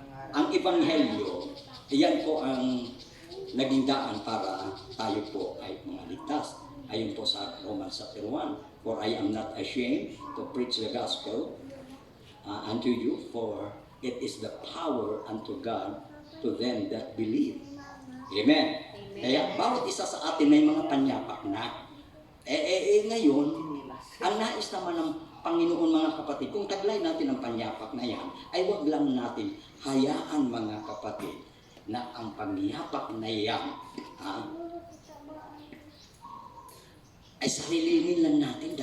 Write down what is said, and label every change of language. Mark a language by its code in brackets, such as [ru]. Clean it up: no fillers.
[tl] Ang Ebanghelyo, iyan po ang naging daan para tayo po ay mga ligtas. Ayon po sa [en] Romans chapter 1, for I am not ashamed to preach the gospel unto you, for it is the power unto God to them that believe. Amen. [tl] Kaya bawat isa sa atin may mga panyapak na. Ngayon, ang nais naman ng Panginoon, mga kapatid, kung taglay natin ang panyapak na yan, ay wag lang natin hayaan, mga kapatid, na ang panyapak na yan, ay sarilinin lang natin.